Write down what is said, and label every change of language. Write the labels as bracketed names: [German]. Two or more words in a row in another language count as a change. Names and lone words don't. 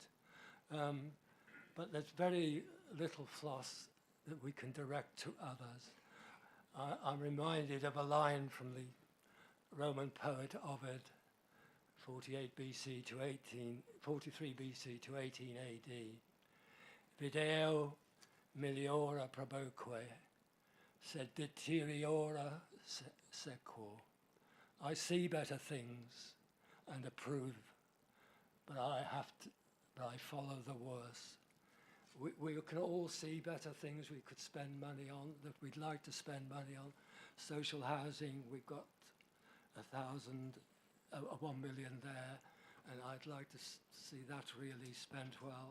[English] But there's very little floss that we can direct to others. I'm reminded of a line from the Roman poet Ovid, 43 BC to 18 AD. [Latin] Video meliora proboque, sed deteriora sequor. [English] I see better things and approve, but I follow the worse. We can all see better things we could spend money on, that we'd like to spend money on. Social housing, we've got 1 million there, and I'd like to see that really spent well.